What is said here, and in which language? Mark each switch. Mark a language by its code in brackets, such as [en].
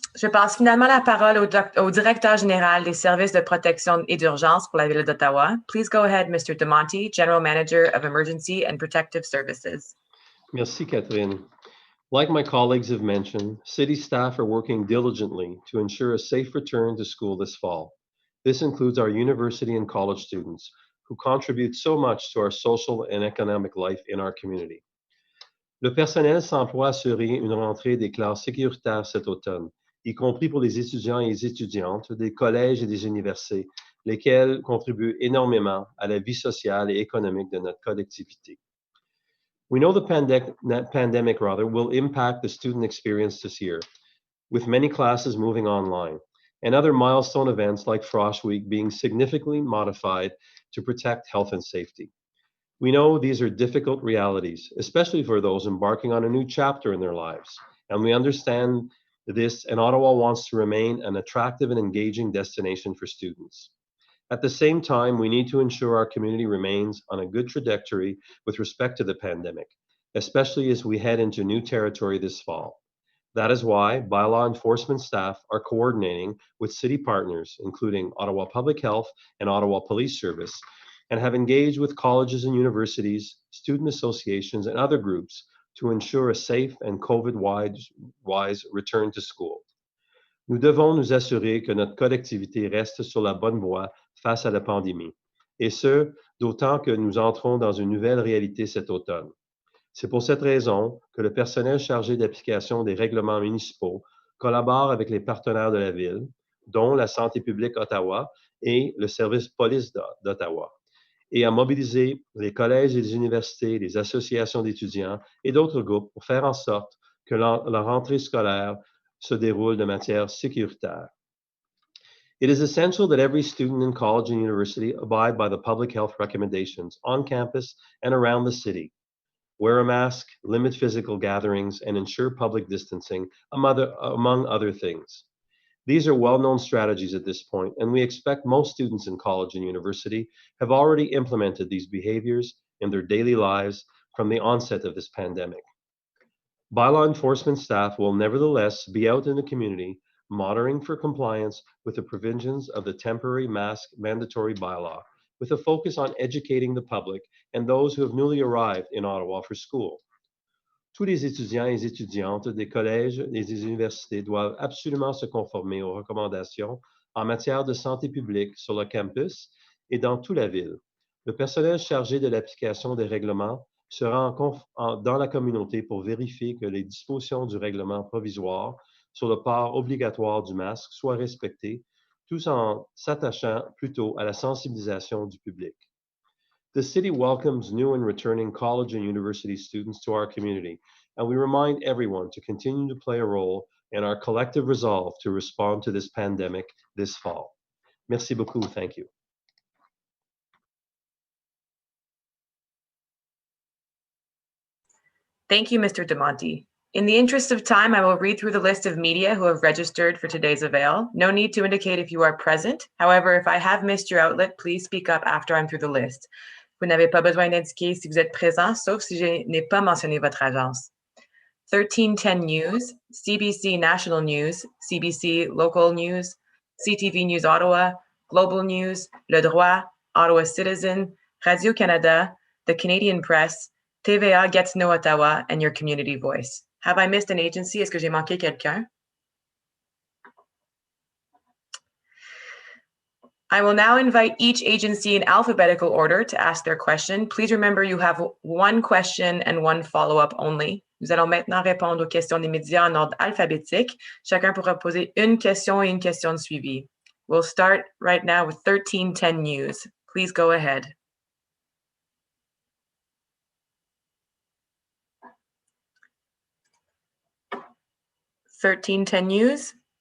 [fr] Je passe finalement la parole au directeur général des services de protection et d'urgence pour la ville d'Ottawa. [en] Please go ahead, Mr. DeMonte, General Manager of Emergency and Protective Services. [fr] Merci, Catherine. [en] Like my colleagues have mentioned, city staff are working diligently to ensure a safe return to school this fall. This includes our university and college students, who contribute so much to our social and economic life in our community. [fr] Le personnel s'emploie à assurer une rentrée des classes sécuritaires cet automne, y compris pour les étudiants et les étudiantes des collèges et des universités, lesquels contribuent énormément à la vie sociale et économique de notre collectivité. [en] We know the pandemic will impact the student experience this year, with many classes moving online, and other milestone events like Frost Week being significantly modified to protect health and safety. We know these are difficult realities, especially for those embarking on a new chapter in their lives, and we understand this, and Ottawa wants to remain an attractive and engaging destination for students. At the same time, we need to ensure our community remains on a good trajectory with respect to the pandemic, especially as we head into new territory this fall. That is why bylaw enforcement staff are coordinating with city partners, including Ottawa Public Health and Ottawa Police Service, and have engaged with colleges and universities, student associations, and other groups to ensure a safe and COVID-wise return to school. [fr] Nous devons nous assurer que notre collectivité reste sur la bonne voie face à la pandémie, et ce, d'autant que nous entrons dans une nouvelle réalité cet automne. C'est pour cette raison que le personnel chargé d'application des règlements municipaux collabore avec les partenaires de la ville, dont la Santé publique Ottawa et le service police d'Ottawa, et a mobilisé les collèges et les universités, les associations d'étudiants et d'autres groupes pour faire en sorte que la rentrée scolaire se déroule de manière sécuritaire. [en] It is essential that every student in college and university abide by the public health recommendations on campus and around the city. Wear a mask, limit physical gatherings, and ensure public distancing, among other things. These are well-known strategies at this point, and we expect most students in college and university have already implemented these behaviors in their daily lives from the onset of this pandemic. Bylaw enforcement staff will nevertheless be out in the community monitoring for compliance with the provisions of the temporary mask mandatory bylaw, with a focus on educating the public and those who have newly arrived in Ottawa for school. [fr] Tous les étudiants et étudiantes des collèges et des universités doivent absolument se conformer aux recommandations en matière de santé publique sur le campus et dans toute la ville. Le personnel chargé de l'application des règlements sera dans la communauté pour vérifier que les dispositions du règlement provisoire sur le port obligatoire du masque soient respectées, tout en s'attachant plutôt à la sensibilisation du public. [en] The city welcomes new and returning college and university students to our community, and we remind everyone to continue to play a role in our collective resolve to respond to this pandemic this fall. [fr] Merci beaucoup. [en] Thank you. Thank you, Mr. DeMonte. In the interest of time, I will read through the list of media who have registered for today's avail. No need to indicate if you are present. However, if I have missed your outlet, please speak up after I'm through the list. [fr] Vous n'avez pas besoin d'indiquer si vous êtes présent, sauf si je n'ai pas mentionné votre agence. [en] 1310 News, CBC National News, CBC Local News, CTV News Ottawa, Global News, Le Droit, Ottawa Citizen, Radio-Canada, the Canadian Press, TVA Gatineau Ottawa, and your community voice. Have I missed an agency? [fr] Est-ce que j'ai manqué quelqu'un? [en] I will now invite each agency in alphabetical order to ask their question. Please remember you have one question and one follow-up only. [fr] Nous allons maintenant répondre aux questions des médias en ordre alphabétique. Chacun pourra poser une question et une question de suivi. [en] We'll start right now with 1310 News. Please go ahead. News.